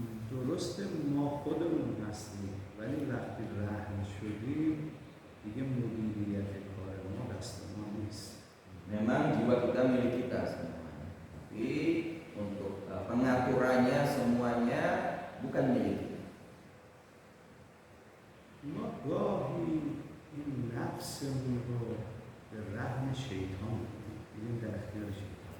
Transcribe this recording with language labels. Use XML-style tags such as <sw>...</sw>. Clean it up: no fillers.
<fa>درسته ما خودمون هستیم ولی وقتی رهن شدیم دیگه مدیریت کار ما دست ما نیست.</fa> <id>Memang jiwa kita milik kita semuanya, tapi untuk pengaturannya semuanya bukan milik kita.</id> <fa>ما گاهی این نفسمون رو به رهن شیطان میدیم در اختیار شیطان.</fa>